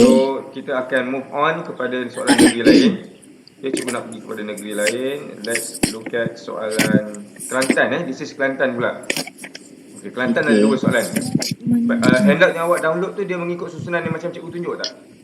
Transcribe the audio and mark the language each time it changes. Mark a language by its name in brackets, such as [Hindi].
[Malay] So kita akan [English] move on [Malay] kepada soalan negeri lain. Okay, cikgu nak pergi kepada negeri lain. [English] Let's look at [Malay] soalan [English] Kelantan. This is Kelantan [Malay] pula. Okay, Kelantan ada 2 soalan. Handout yang awak download tu dia mengikut susunan yang macam cikgu tunjuk tak?